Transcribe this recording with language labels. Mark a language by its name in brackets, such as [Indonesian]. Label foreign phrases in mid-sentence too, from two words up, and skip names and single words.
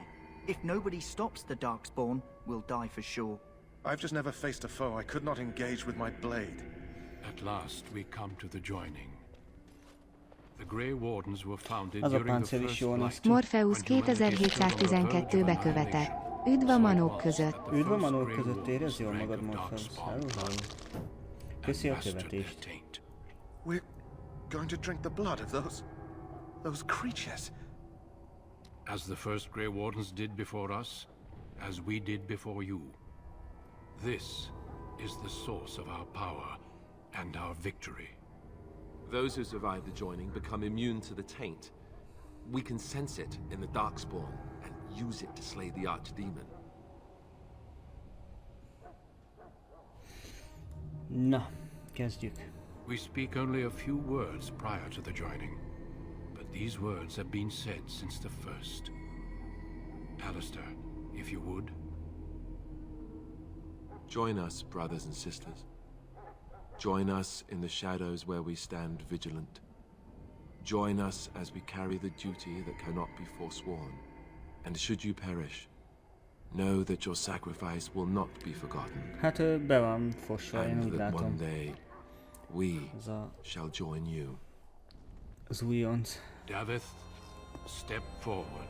[English] If nobody stops the Darkspawn, we'll die for sure. I've just never faced a foe I could not engage with my blade. At last we come to the joining. The Grey Wardens were founded during the first Blight. [Hungarian] Morpheus 2712-be követett. Üdv a manók között. Üdv a manók között, érezd jól magad, Morpheus. Hello. Köszi a követést. [English] We're going to drink the blood of those creatures. As the first Grey Wardens did before us, as we did before you. This is the source of our power and our victory. Those who survive the joining become immune to the taint. We can sense it in the Darkspawn and use it to slay the Archdemon. [Hungarian] Na, kezdjük. [English] We speak only a few words prior to the joining, but these words have been said since the first. Alistair, if you would. Join us, brothers and sisters. Join us in the shadows where we stand vigilant. Join us as we carry the duty that cannot be forsworn. And should you perish, know that your sacrifice will not be forgotten. [Hungarian] Hát be van fosva, én úgy [English] And that [Hungarian] látom. [English] one day, we shall join you. [Hungarian] Az újonc. Davith, [English] step forward.